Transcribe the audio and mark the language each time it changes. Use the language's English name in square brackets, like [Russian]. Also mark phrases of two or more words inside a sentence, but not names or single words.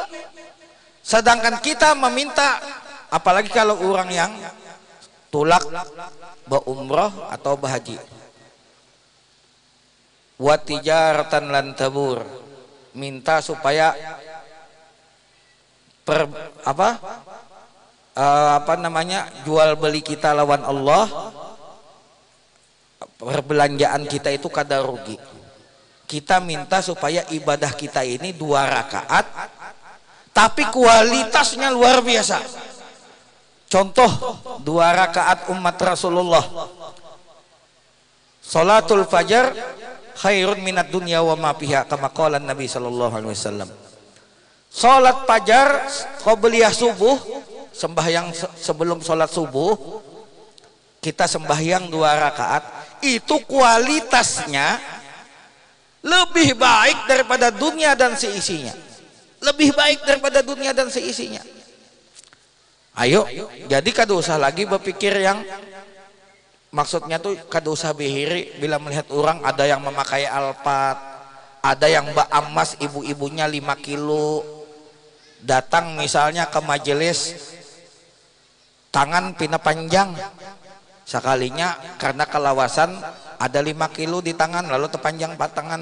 [Banjar] Sedangkan kita meminta, apalagi kalau orang yang tulak berumrah atau berhaji, [Arabic] وتجارة لن تبور, [Banjar] minta supaya jual beli kita lawan Allah, perbelanjaan kita itu kada rugi. Kita minta supaya ibadah kita ini 2 rakaat tapi kualitasnya luar biasa. Contoh 2 rakaat umat Rasulullah, [Arabic] صلاة الفجر خير من الدنيا وما فيها، كما قال النبي صلى الله عليه وسلم. [Banjar] Salat fajar qobliyah subuh, sembahyang sebelum salat subuh kita sembahyang 2 rakaat, itu kualitasnya lebih baik daripada dunia dan seisinya. Lebih baik daripada dunia dan seisinya. Ayo, jadi kada usah lagi berpikir yang maksudnya tuh kada usah bihiri bila melihat orang ada yang memakai alpat, ada yang emas ibu-ibunya 5 kilo, datang misalnya ke majelis tangan pina panjang sekalinya karena kelawasan ada 5 kilo di tangan lalu terpanjang tangan.